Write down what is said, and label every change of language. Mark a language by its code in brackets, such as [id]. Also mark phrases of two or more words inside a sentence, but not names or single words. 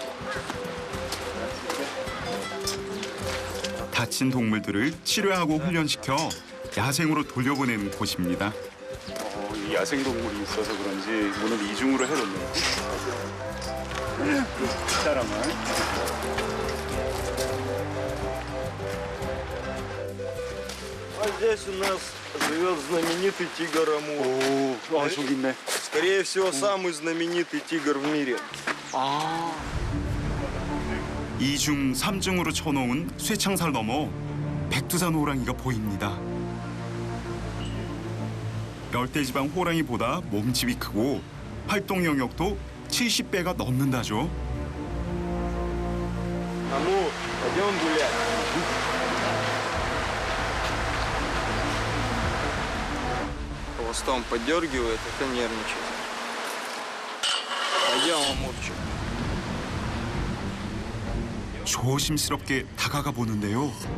[ko] 다친 동물들을 치료하고 훈련시켜 야생으로 돌려보내는 곳입니다. 이 야생동물이 있어서 그런지 문을 이중으로 해뒀네요. 이 사람은 [ru] А здесь у нас живет знаменитый тигр Амур. [ko] 저기 있네. [ru] Скорее всего, самый знаменитый тигр в мире. [ko] 2중, 3중으로 쳐놓은 쇠창살 넘어 백두산 호랑이가 보입니다. 열대지방 호랑이보다 몸집이 크고 활동 영역도 70배가 넘는다죠. [ru] Амур, пойдем гулять. Хвостом поддергивает, это нервничает. Пойдем, Амурчик. [ko] 조심스럽게 다가가 보는데요.